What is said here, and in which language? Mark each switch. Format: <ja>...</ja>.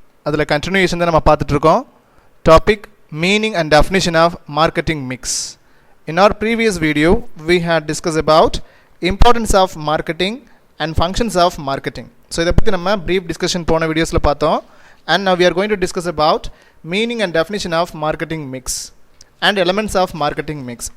<ta>அதில் continuation தான் நம்ம பார்த்துட்டு இருக்கோம்.</ta> <en>Topic meaning and definition of marketing mix. In our previous video, we had discussed about importance of marketing and functions of marketing.</en> <ta>So இதை பற்றி நம்ம</ta> <en>brief discussion</en> <ta>போன வீடியோஸில் பார்த்தோம்.</ta> <en>And now we are going to discuss about meaning and definition of marketing mix and elements of marketing mix.</en>